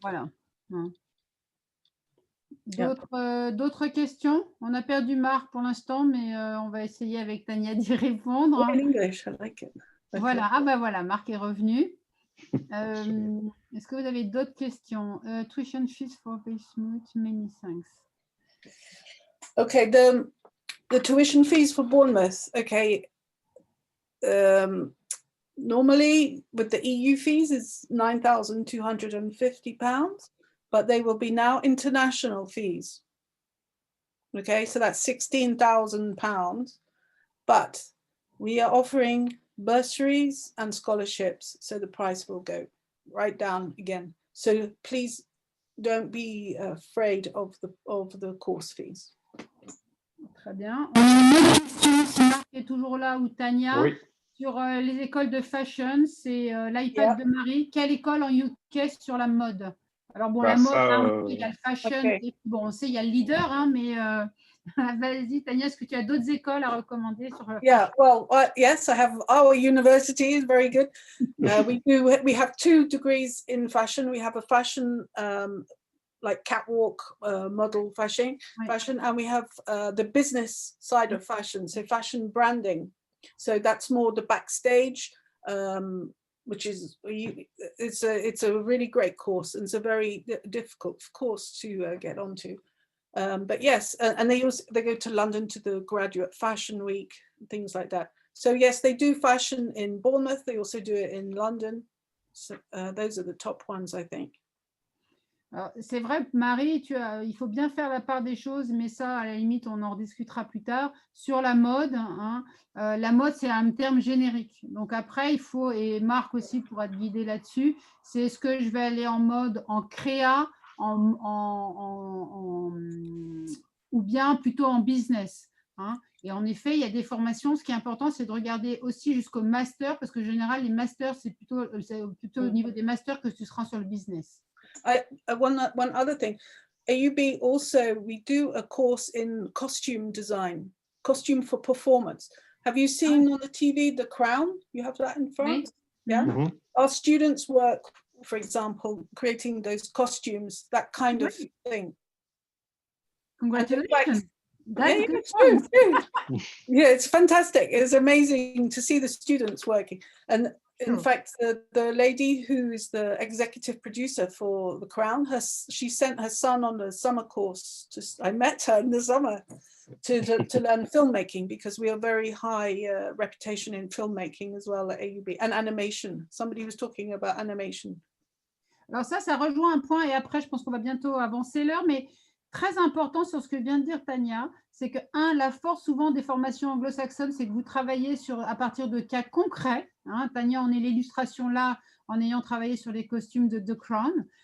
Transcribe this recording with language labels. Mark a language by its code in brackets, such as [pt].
[fr] Voilà. D'autres questions? On a perdu Marc pour l'instant, mais on va essayer avec Tania d'y répondre. [en] In English, I like it. Okay. [fr] Voilà, ah ben voilà, Marc est revenu. Est-ce que vous avez d'autres questions? [en] Tuition fees for Bismuth, many thanks. Okay, the tuition fees for Bournemouth. Okay, normally with the EU fees is £9,250, but they will be now international fees. Okay, so that's £16,000, but we are offering bursaries and scholarships, so the price will go right down again. So please don't be afraid of the course fees. [fr] Très bien. On a une autre question, si Marc est toujours là, ou Tania, oui. Sur les écoles de fashion, c'est l'iPad de Marie. Quelle école en UK sur la mode? Alors bon, la mode, il y a le fashion, et bon, on sait, il y a le leader, hein, mais vas-y, Tania, est-ce que tu as d'autres écoles à recommander sur [en] Yeah, well, yes, I have. Our university is very good. We have 2 degrees in fashion. We have a fashion like catwalk model fashion, and we have the business side of fashion, so fashion branding. So that's more the backstage, which is it's a really great course, and it's a very difficult course to get onto. But yes, and they go to London to the Graduate Fashion Week, things like that. So yes, they do fashion in Bournemouth. They also do it in London. So those are the top ones, I think. [fr] C'est vrai, Marie, il faut bien faire la part des choses, mais ça, à la limite, on en rediscutera plus tard. Sur la mode, hein, la mode, c'est un terme générique. Donc après, il faut, et Marc aussi pourra te guider là-dessus, c'est est-ce que je vais aller en mode en créa, ou bien plutôt en business. hein. Et en effet, il y a des formations. Ce qui est important, c'est de regarder aussi jusqu'au master, parce que en général, les masters, c'est plutôt au niveau des masters que tu seras sur le business. [en] One other thing, AUB also, we do a course in costume design, costume for performance. Have you seen on the TV The Crown? You have that in France? [fr] Oui. [en] Yeah. Mhm. Our students work, for example, creating those costumes, that kind of thing. Congratulations. Yeah, That's good. it's true. Yeah, it's fantastic. It's amazing to see the students working. And in fact, the lady who is the executive producer for The Crown, she sent her son on a summer course. I met her in the summer to learn filmmaking, because we are very high reputation in filmmaking as well at AUB, and animation. Somebody was talking about animation. [fr] Alors ça rejoint un point, et après, je pense qu'on va bientôt avancer l'heure, mais très important sur ce que vient de dire Tania, c'est que, la force souvent des formations anglo-saxonnes, c'est que vous travaillez à partir de cas concrets. Hein. Tania en est l'illustration là, en ayant travaillé sur les costumes de The Crown.